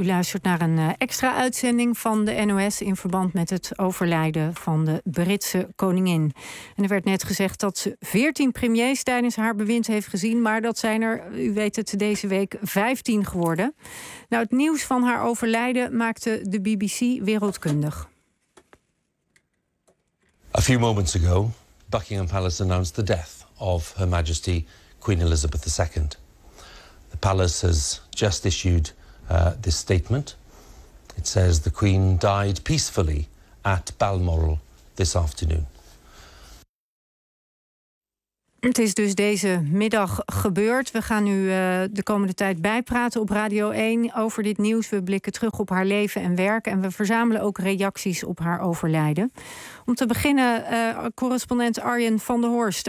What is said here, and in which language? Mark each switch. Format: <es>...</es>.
<nl>U luistert naar een extra uitzending van de NOS in verband met het overlijden van de Britse koningin. En er werd net gezegd dat ze 14 premiers tijdens haar bewind heeft gezien, maar dat zijn er, u weet het, deze week 15 geworden. Nou, het nieuws van haar overlijden maakte de BBC wereldkundig.</nl> <en>A few moments ago, Buckingham Palace announced the death of Her Majesty Queen Elizabeth II. The palace has just issued this statement. It says the Queen died peacefully at Balmoral this afternoon.</en> <nl>Het is dus deze middag gebeurd. We gaan nu de komende tijd bijpraten op Radio 1 over dit nieuws. We blikken terug op haar leven en werk en we verzamelen ook reacties op haar overlijden. Om te beginnen, correspondent Arjen van der Horst.</nl>